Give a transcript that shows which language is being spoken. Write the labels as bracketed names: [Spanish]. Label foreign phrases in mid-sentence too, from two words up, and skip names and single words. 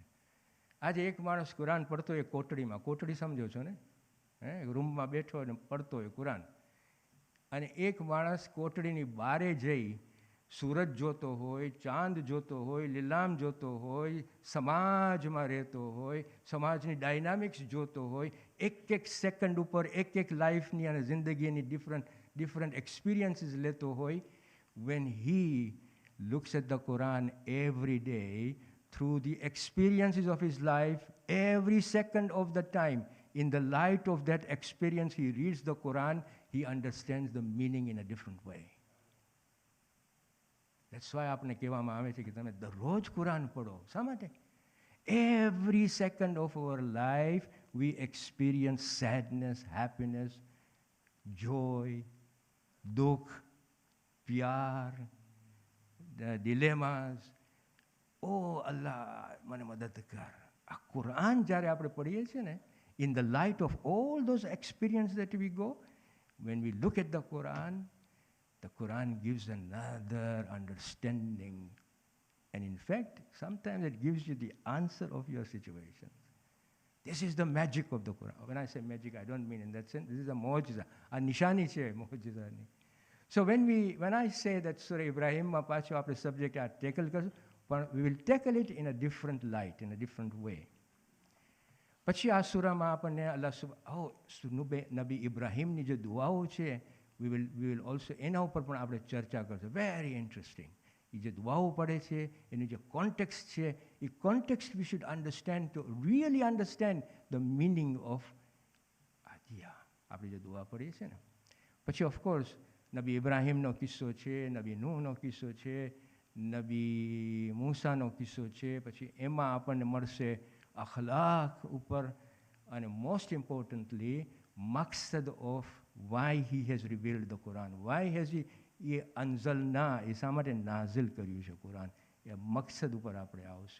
[Gujarati] આજે એક માણસ કુરાન પડતો હોય કોટડીમાં, કોટડી સમજો છો ને, રૂમમાં બેઠો અને પડતો હોય કુરાન, અને એક માણસ કોટડીની બારે જઈ સૂરજ જોતો હોય, ચાંદ જોતો હોય, લીલામ જોતો હોય, સમાજમાં રહેતો હોય, સમાજની ડાયનામિક્સ જોતો હોય, એક એક સેકન્ડ ઉપર એક એક લાઈફની અને જિંદગીની [English] different experiences [Gujarati] લેતો હોય. [English] when he looks at the Quran every day through the experiences of his life, every second of the time, in the light of that experience, he reads the Quran, he understands the meaning in a different way. That's why [Gujarati] આપને કહેવામાં આવે છે કે તમે દરરોજ કુરાન પડો. શા માટે? [English] Every second of our life we experience sadness, happiness, joy, [Gujarati] દુઃખ, પ્યાર, [English] dilemmas. Oh Allah, [Gujarati] મને મદદ કર. આ કુરાન જ્યારે આપણે પઢીએ છીએ ને, [English] in the light of all those experiences that we go, when we look at the Quran gives another understanding. And in fact, sometimes it gives you the answer of your situation. This is the magic of the Quran. When I say magic, I don't mean in that sense. This is a mu'jiza. A [Gujarati] નિશાની છે મુઅજિઝાની. [English] So when I say that Surah Ibrahimમાં [Gujarati] પાછો આપણે સબ્જેક્ટ આ ટેકલ કરશું, પણ [English] we will tackle it in a different light, in a different way. [Gujarati] પછી આ સૂરામાં આપણને નબી ઇબ્રાહીમની જે દુઆઓ છે, [English] we will also [Gujarati] એના ઉપર પણ આપણે ચર્ચા કરશું. [English] very interesting. [Gujarati] એ જે દુઆઓ પડે છે એનું જે કોન્ટેક્સ્ટ છે, એ કોન્ટેક્સ્ટ [English] we should understand to really understand the meaning of [Gujarati] આપણે જે દુઆ પડીએ છીએ ને. પછી ઓફકોર્સ નબી ઇબ્રાહીમનો કિસ્સો છે, નબી નૂહનો કિસ્સો છે, નબી મૂસાનો કિસ્સો છે. પછી એમાં આપણને મળશે અખલાક ઉપર, અને [English] most importantly [Gujarati] મકસદ [English] of why he has revealed the Quran, why has he [Gujarati] અંઝલના એ શા માટે નાઝિલ કર્યું છે કુરાન, એ મકસદ ઉપર આપણે આવશું.